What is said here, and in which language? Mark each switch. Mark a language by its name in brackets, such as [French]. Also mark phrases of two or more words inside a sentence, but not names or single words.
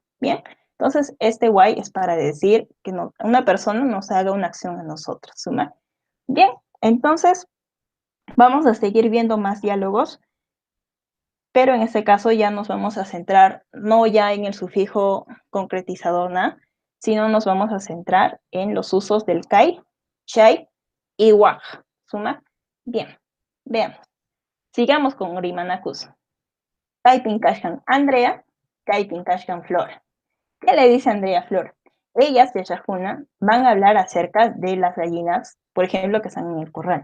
[Spanish] Bien, entonces este why es para decir que una persona nos haga una acción a nosotros. ¿Suma? Bien, entonces vamos a seguir viendo más diálogos, pero en este caso ya nos vamos a centrar no ya en el sufijo concretizador na, sino nos vamos a centrar en los usos del kai, chai y waj. ¿Suma? Bien, veamos. Sigamos con Rimanakus. [Quechua] Kaypin kashkan Andrea, Kaypin kashkan Flora. [Spanish] ¿Qué le dice Andrea a Flora? Ellas, de Shahuna, van a hablar acerca de las gallinas, por ejemplo, que están en el corral.